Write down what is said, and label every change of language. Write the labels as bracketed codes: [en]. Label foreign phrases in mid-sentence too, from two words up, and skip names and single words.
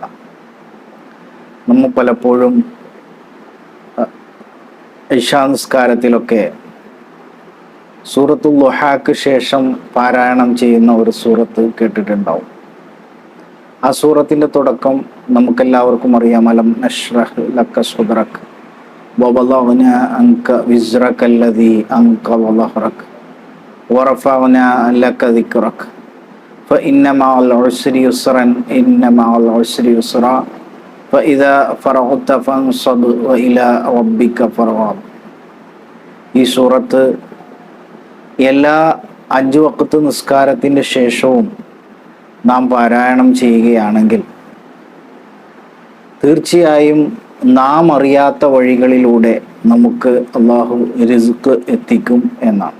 [ml] നമ്മൾ പലപ്പോഴും ഇശാ നിസ്കാരത്തിലൊക്കെ സൂറത്തുൽ ദുഹാക്ക് ശേഷം പാരായണം ചെയ്യുന്ന ഒരു സൂറത്ത് കേട്ടിട്ടുണ്ടാവും. ആ സൂറത്തിൻ്റെ തുടക്കം നമുക്കെല്ലാവർക്കും അറിയാം. [ar] ألم نشرح لك صدرك ووضعنا عنك وزرك الذي أنقض ظهرك ورفعنا لك ذكرك فإن مع العسر يسرا إن مع العسر يسرا فإذا فرغت فانصب وإلى ربك فارغب. [ml] ഈ സൂറത്ത് എല്ലാ 5 വഖത്ത് നിസ്കാരത്തിൻ്റെ ശേഷവും നാം പാരായണം ചെയ്യുകയാണെങ്കിൽ തീർച്ചയായും നാം അറിയാത്ത വഴികളിലൂടെ നമുക്ക് അള്ളാഹു റിസ്ക് എത്തിക്കും എന്നാണ്.